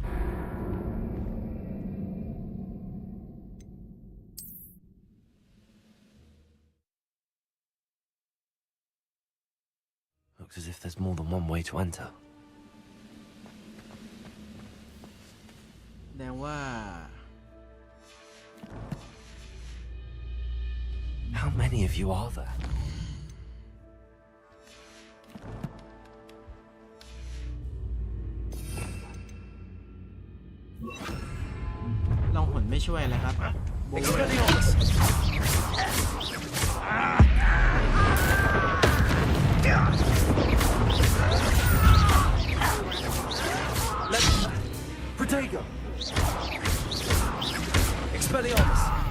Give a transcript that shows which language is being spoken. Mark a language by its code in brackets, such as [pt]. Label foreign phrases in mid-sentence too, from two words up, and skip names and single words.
[en] Looks as if there's more than one way to enter. [th] แสดงว่า [en] How many of you are there? [th] ลองหนไม่ช่วยเลยครับโบว์ [la] Expelliarmus. Protego. Expelliarmus.